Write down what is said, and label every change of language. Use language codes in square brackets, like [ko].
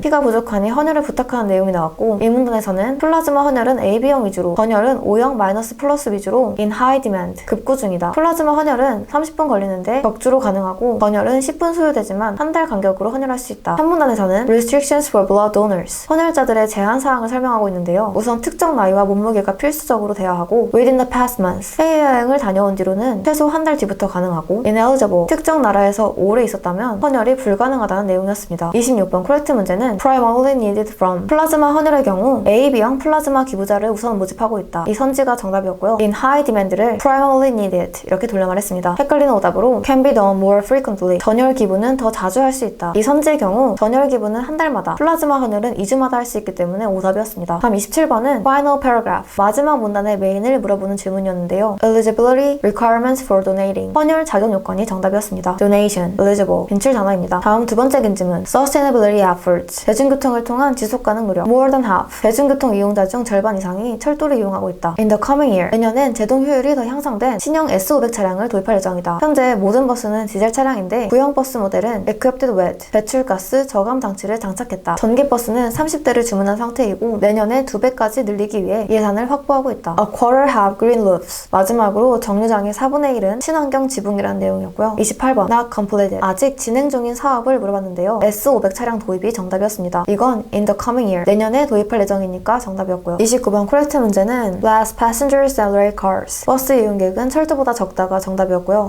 [ko] 피가 부족하니 헌혈을 부탁하는 내용이 나왔고 2문단에서는 플라즈마 헌혈은 AB형 위주로 헌혈은 O형 마이너스 플러스 위주로 [en] in high demand. [ko] 급구 중이다. 플라즈마 헌혈은 30분 걸리는데 격주로 가능하고 헌혈은 10분 소요되지만 한 달 간격으로 헌혈할 수 있다. 3문단에서는 [en] restrictions for blood donors. [ko] 헌혈자들의 제한 사항을 설명하고 있는데요. 우선 특정 나이와 몸무게가 필수적으로 돼야 하고 [en] within the past month. [ko] 해외여행을 다녀온 뒤로는 최소 한 달 뒤부터 가능하고 ineligible. 특정 나라에서 오래 있었다면 헌혈이 불가능하다는 내용이었습니다. 26번 코렉트 문제는 [en] primarily needed from. [ko] 플라즈마 헌혈의 경우 AB형 플라즈마 기부자를 우선 모집하고 있다. 이 선지가 정답이었고요. [en] in high demand를 primarily needed [ko] 이렇게 돌려 말했습니다. 헷갈리는 오답으로 [en] can be done more frequently. [ko] 전혈 기부는 더 자주 할 수 있다. 이 선지의 경우 전혈 기부는 한 달마다, 플라즈마 헌혈은 2주마다 할 수 있기 때문에 오답이었습니다. 다음 27번은 [en] final paragraph. [ko] 마지막 문단의 메인을 물어보는 질문이었는데요. [en] eligibility requirements for donating. [ko] 헌혈 자격 요건이 정답이었습니다. donation, eligible, 빈출 단어입니다. 다음 두 번째 김지문. [en] sustainability efforts. [ko] 대중교통을 통한 지속가능 노력. [en] more than half. [ko] 대중교통 이용자 중 절반 이상이 철도를 이용하고 있다. [en] in the coming year. [ko] 내년엔 제동 효율이 더 향상된 신형 S500 차량을 도입할 예정이다. 현재 모든 버스는 디젤 차량인데 구형 버스 모델은 [en] equipped with [ko] 배출가스 저감 장치를 장착했다. 전기버스는 30대를 주문한 상태이고 내년에 2배까지 늘리기 위해 예산을 확보하고 있다. [en] A quarter have green roofs. [ko] 마지막으로 정류장의 4분의 1은 친환경 지붕이라는 내용이었고요. [en] 28번 Not completed. [ko] 아직 진행 중인 사업을 물어봤는데요. S500 차량 도입이 정답이었습니다. 이건 [en] in the coming year. [ko] 내년에 도입할 예정이니까 정답이었고요. [en] 29번 correct [ko] 문제는 [en] less passengers than rail cars. [ko] 버스 이용객은 철도보다 적다가 정답이었고요.